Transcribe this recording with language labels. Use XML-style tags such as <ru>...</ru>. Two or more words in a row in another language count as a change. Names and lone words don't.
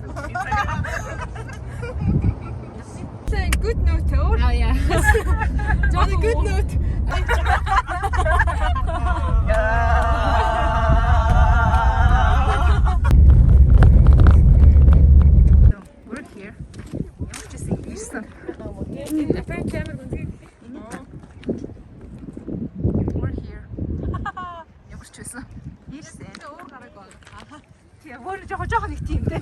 <en>saying good note. Oh yeah. On a good note. We're here.</en> <mn>Ямар ч гэсэн ирсэн.</mn> <en>We're here.</en> <mn>Ямар ч байсан. Ирсэн. Өөр гараг байна. Тийм, өөр жоохон нэг тийм дээ.</mn>